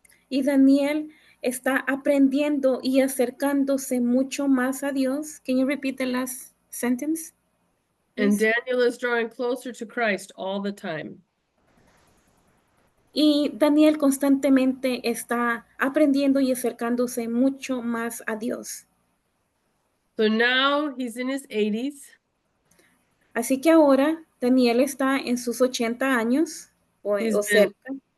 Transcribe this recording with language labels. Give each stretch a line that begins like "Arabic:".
Spanish: Y Daniel está aprendiendo y acercándose mucho más a Dios.
English: Can you repeat the last sentence? And please? Daniel is drawing closer to Christ all the time.
Spanish: Y Daniel constantemente está aprendiendo y acercándose mucho más a Dios.
English: So now he's in his 80s.
Spanish: Así que ahora Daniel está en sus 80 años o cerca.